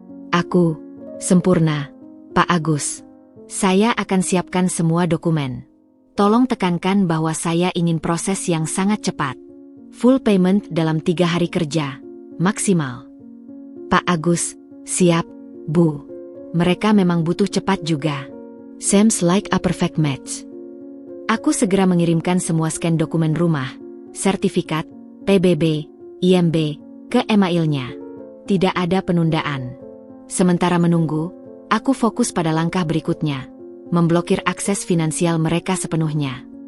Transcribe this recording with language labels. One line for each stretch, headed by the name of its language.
Indonesian: Aku, sempurna, Pak Agus. Saya akan siapkan semua dokumen. Tolong tekankan bahwa saya ingin proses yang sangat cepat.
English: Full payment
Indonesian: dalam 3 hari kerja, maksimal. Pak Agus, siap, Bu. Mereka memang butuh cepat juga.
English: Seems like a perfect match.
Indonesian: Aku segera mengirimkan semua scan dokumen rumah, sertifikat, PBB, IMB, ke emailnya. Tidak ada penundaan. Sementara menunggu, aku fokus pada langkah berikutnya, memblokir akses finansial mereka sepenuhnya.